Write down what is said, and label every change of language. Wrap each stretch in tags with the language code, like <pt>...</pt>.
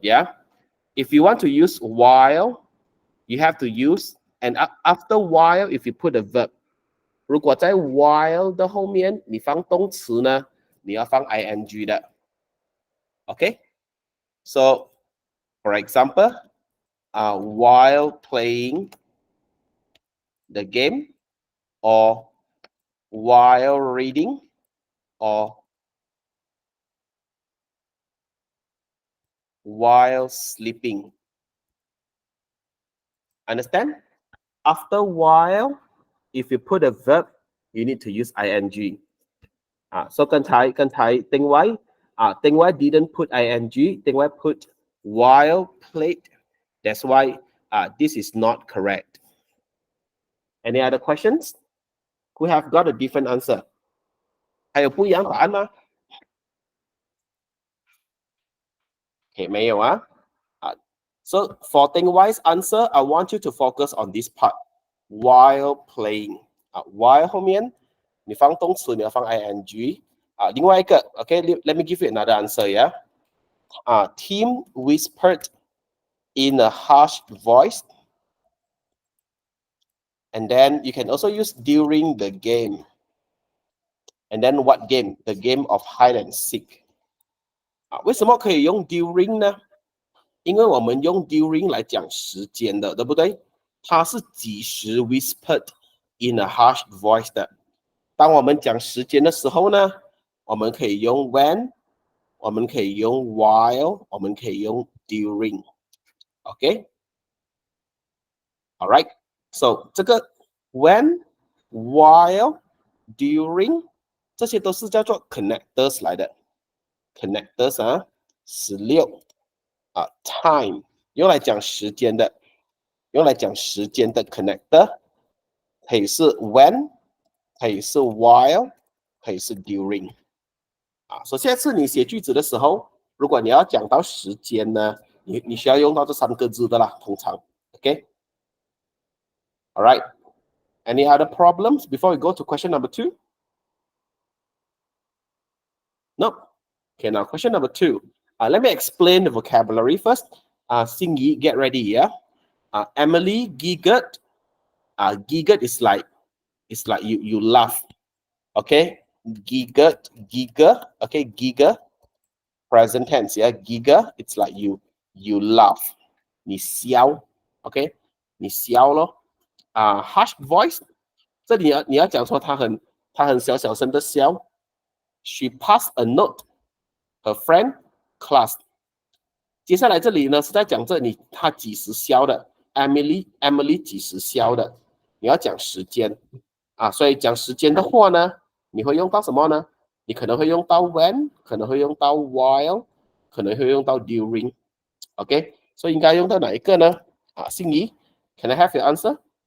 <en>Yeah, if you want to use while, you have to use and after while, if you put a verb.</en> <zh>如果在 while 的后面你放动词呢，你要放 ing 的。</zh> <en>Okay, so for example, while playing the game, or while reading, or while sleeping. Understand? After while, if you put a verb, you need to use ing. So 刚才丁歪 didn't put ing, 丁歪 put while played. That's why this is not correct. Any other questions? We have got a different answer.</en> <zh>还有不一样答案吗？ Okay, 没有啊。</zh> <en>So for Ding Wai's answer, I want you to focus on this part. While playing.</en> <zh>While 后面你放动词，你要放 ing. 另外一个</zh> <en>okay, let me give you another answer, yeah? Tim whispered in a harsh voice. And then you can also use during the game. And then what game? The game of hide and seek.</en> <zh>为什么可以用 during 呢？因为我们用 during 来讲时间的，对不对？它是几时</zh> <en>whispered in a harsh voice</en> <zh>的。当我们讲时间的时候呢，我们可以用 when， 我们可以用 while， 我们可以用 during。 OK， alright， so 这个 when、while、during 这些都是叫做 connectors 来的 ，connectors 16。 time 用来讲时间的，connector 可以是 when， 可以是 while， 可以是 during。所以下次你写句子的时候，如果你要讲到时间呢，你需要用到这3个字的啦，通常 ，OK？</zh> <en>All right. Any other problems before we go to question number 2? No. Okay, now question number 2. Let me explain the vocabulary first. Xingyi, get ready, yeah? Emily giggled. Giggled is like you laugh. Okay? Giggle. Okay, giggle. Present tense, yeah? Giggle, it's like you laugh.</en> <zh>你笑 okay? 你笑咯。</zh> <en>harsh voice.</en> <zh>这里你要讲说他很小声的笑。</zh> <en>She passed a note. Her friend class.</en> <zh>接下来这里呢是在讲他几时消的 Emily 几时消的，你要讲时间所以讲时间的话呢，你会用到什么呢？你可能会用到 when， 可能会用到 while， 可能会用到 during。 OK， 所以应该用到哪一个呢？</zh> <en>心怡 ，Can I have your answer?</en>